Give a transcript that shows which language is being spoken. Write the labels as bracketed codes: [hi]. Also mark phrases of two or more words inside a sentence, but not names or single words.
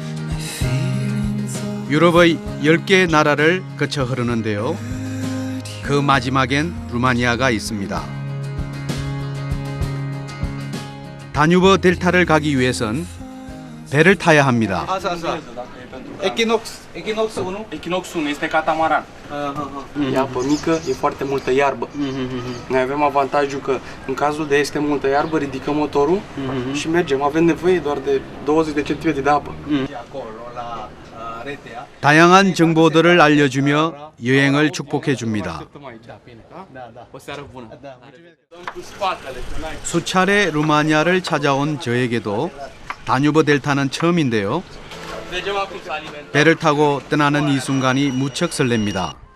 [ko] 유럽의 10개 나라를 거쳐 흐르는데요. 그 마지막엔 루마니아가 있습니다. 다뉴버 델타를 가기 위해선 배를 타야 합니다. [ro] Equinox 1? Equinox 1 este catamaran. E apă mică, e foarte multă iarbă. Noi avem avantajul că în cazul de este multă iarbă, ridicăm motorul și mergem. Avem nevoie doar de 20 de centimetri de apă. [ko] 다양한 정보들을 알려주며 여행을 축복해 줍니다. 수차례 루마니아를 찾아온 저에게도 다뉴버 델타는 처음인데요. 배를 타고 떠나는 이 순간이 무척 설렙니다.